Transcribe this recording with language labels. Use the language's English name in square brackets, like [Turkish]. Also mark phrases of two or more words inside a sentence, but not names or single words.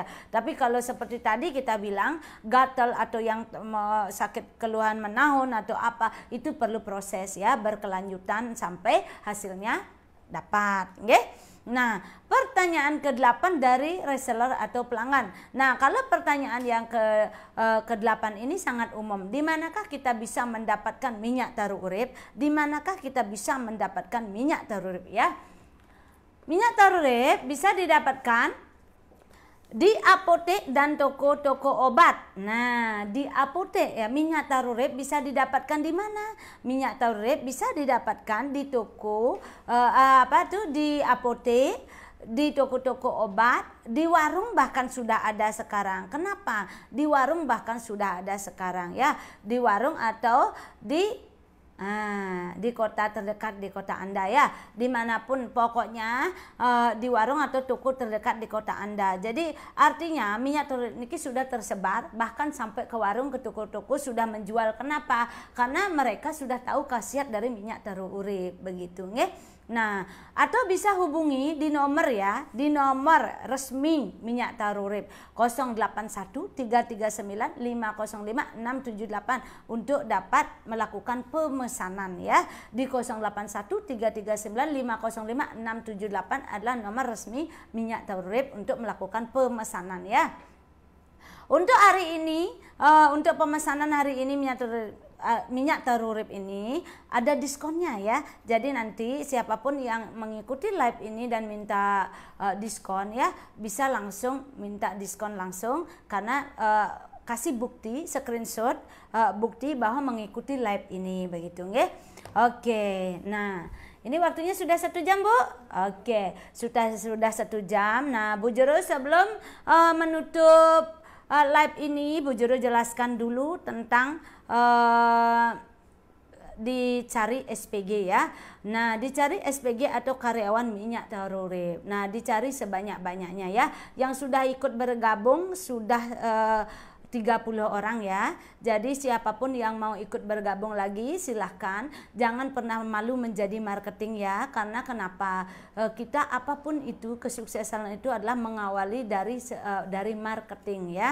[Indonesian] Tapi kalau seperti tadi kita bilang gatal atau yang sakit keluhan menahun atau apa, itu perlu proses ya, berkelanjutan sampai hasilnya dapat, okay? Nah, pertanyaan ke-8 dari reseller atau pelanggan. Nah, kalau pertanyaan yang ke-8 ini sangat umum. Di manakah kita bisa mendapatkan minyak taru urip? Di manakah kita bisa mendapatkan minyak taru urip ya? Minyak taru urip bisa didapatkan di apotek dan toko-toko obat. Nah, di apotek ya, minyak taru urip bisa didapatkan di mana? Minyak taru urip bisa didapatkan di toko di apotek, di toko-toko obat, di warung bahkan sudah ada sekarang. Kenapa? Di warung bahkan sudah ada sekarang ya. Di warung atau di kota terdekat di kota Anda ya, dimanapun pokoknya di warung atau toko terdekat di kota Anda. Jadi artinya minyak taru urip ini sudah tersebar bahkan sampai ke warung, ke toko-toko sudah menjual. Kenapa? Karena mereka sudah tahu khasiat dari minyak taru urip begitu nggih. Nah, atau bisa hubungi di nomor ya, di nomor resmi minyak taru urip 081 339 505 678 untuk dapat melakukan pemesanan ya. Di 081 339 505 678 adalah nomor resmi minyak taru urip untuk melakukan pemesanan ya. Untuk hari ini, untuk pemesanan hari ini minyak taru urip ini ada diskonnya ya. Jadi nanti siapapun yang mengikuti live ini dan minta diskon ya, bisa langsung minta diskon langsung karena kasih bukti screenshot bukti bahwa mengikuti live ini begitu nggih. Oke. Nah, ini waktunya sudah 1 jam Bu. Oke, sudah 1 jam. Nah, Bu Juru sebelum menutup live ini, Bu Juru jelaskan dulu tentang dicari SPG ya. Nah, dicari SPG atau karyawan minyak taru urip. Nah, dicari sebanyak-banyaknya ya. Yang sudah ikut bergabung sudah 30 orang ya. Jadi siapapun yang mau ikut bergabung lagi silahkan. Jangan pernah malu menjadi marketing ya. Karena kenapa? Kita apapun itu, kesuksesan itu adalah mengawali dari marketing ya.